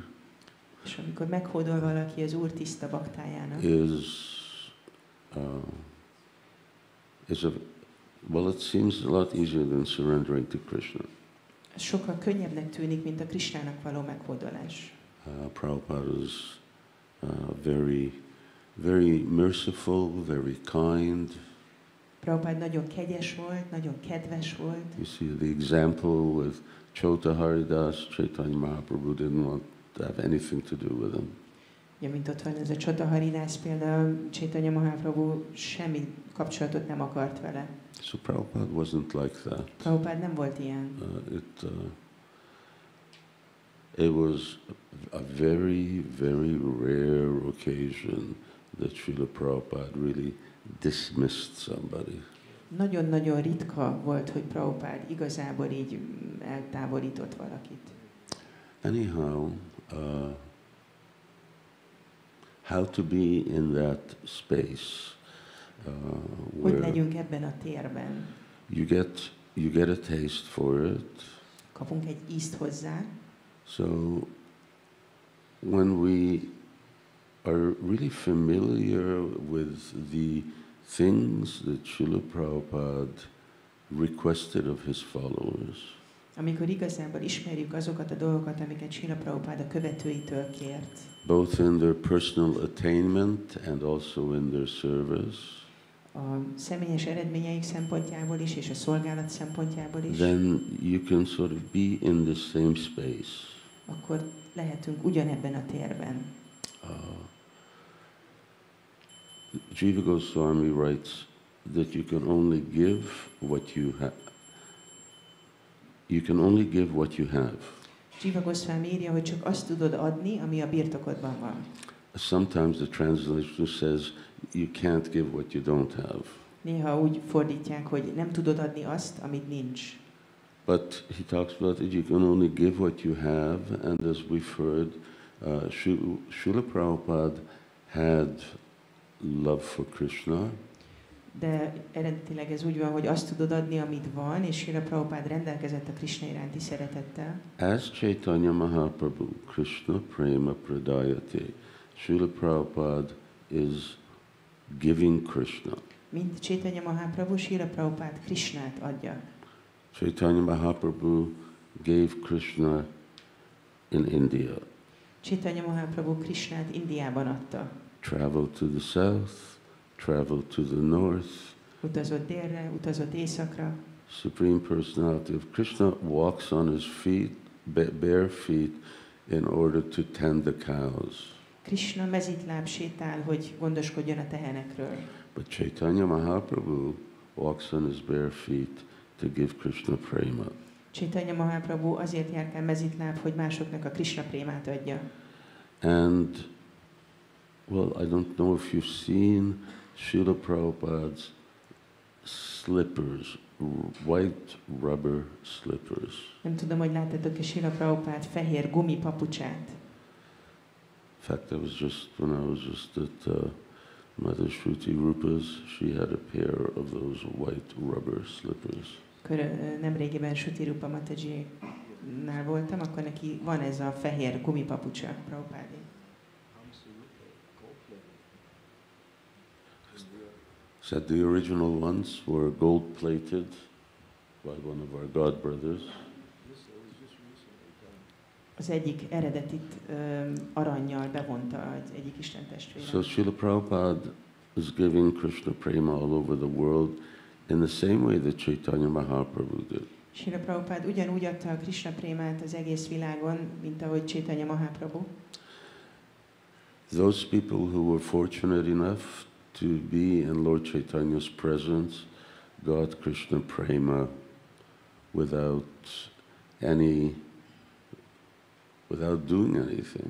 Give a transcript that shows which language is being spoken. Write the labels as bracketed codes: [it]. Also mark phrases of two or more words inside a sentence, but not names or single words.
[hu] és amikor meghódol valaki az Úr tiszta baktájának, [en] well, it seems a lot easier than surrendering to Krishna. [hu] Ez sokkal könnyebbnek tűnik, mint a Krishnának való meghódolás. [en] Prabhupada was very merciful, very kind. [hu] Prabhupada nagyon kegyes volt, nagyon kedves volt. [en] You see the example with Chota Haridas, Chaitanya Mahaprabhu didn't want to have anything to do with him. [hu] Ja, mint ott van ez a Chota Haridas például, Chaitanya Mahaprabhu semmi kapcsolatot nem akart vele. [en] So Prabhupada wasn't like that. [hu] Prabhupada nem volt ilyen. [en] It was a very rare occasion that Srila Prabhupada really dismissed somebody. [hu] Nagyon-nagyon ritka volt, hogy Prabhupada igazából így eltávolított valakit. [en] Anyhow, how to be in that space [hu] hogy legyünk ebben a térben? [en] You get a taste for it. [hu] Kapunk egy ízt hozzá. [en] So when we are really familiar with the things that Srila Prabhupada requested of his followers, [hu] amikor igazából ismerjük azokat a dolgokat, amiket Srila Prabhupada követőitől kért, [en] both in their personal attainment and also in their service, [hu] a személyes eredményeik szempontjából is, és a szolgálat szempontjából is, [en] then you can sort of be in the same space. [hu] Akkor lehetünk ugyanebben a térben. [en] Jiva Goswami writes that you can only give what you have. You can only give what you have. [hu] Jiva Goswami írja, hogy csak azt tudod adni, ami a birtokodban van. [en] Sometimes the translation says you can't give what you don't have. [hu] Néha úgy fordítják, hogy nem tudod adni azt, amit nincs. [en] But he talks about it, you can only give what you have, and as we've heard, Srila Prabhupada had love for Krishna. [hu] De eredetileg ez úgy van, hogy azt tudod adni, amit van, és Srila Prabhupada rendelkezett a Krishna iránti szeretettel. [en] As Chaitanya Mahaprabhu, [sa] Krishna Prema Pradayate, [en] Srila Prabhupada is giving Krishna. [hu] Mint Chaitanya Mahaprabhu, Srila Prabhupada Krishnát adja. [en] Chaitanya Mahaprabhu gave Krishna in India. [hu] Chaitanya Mahaprabhu Krishnát Indiában adta. [en] Traveled to the south, traveled to the north. [hu] Utazott délre, utazott északra. [en] Supreme Personality of Krishna walks on his feet, bare feet, in order to tend the cows. [hu] Krishna mezitláb sétál, hogy gondoskodjon a tehenekről. [en] But Chaitanya Mahaprabhu walks on his bare feet to give Krishna prema. [hu] Chaitanya Mahaprabhu azért járkál mezitláb, hogy másoknak a Krishna prémát adja. [en] And, well, I don't know if you've seen Srila Prabhupada's slippers, white rubber slippers. [hu] Nem tudom, hogy láttátok-e Srila Prabhupada fehér gumipapucsát. [en] In fact, when I was just at Mother Shruti Rupa's, she had a pair of those white rubber slippers. [hu] Nemrégiben Shruti Rupa Mataji-nál voltam, akkor neki van ez a fehér gumipapucsa, Prabhupádé. [en] Said the original ones were gold-plated by one of our god brothers. [hu] Az egyik eredetit arannyal bevonta az egyik istentestvére. [en] So Srila Prabhupada is giving Krishna prema all over the world in the same way that Chaitanya Mahaprabhu did. [hu] Srila Prabhupada ugyanúgy adta a Krishna prémát az egész világon, mint ahogy Chaitanya Mahaprabhu. [en] Those people who were fortunate enough to be in Lord Chaitanya's presence got Krishna prema without doing anything.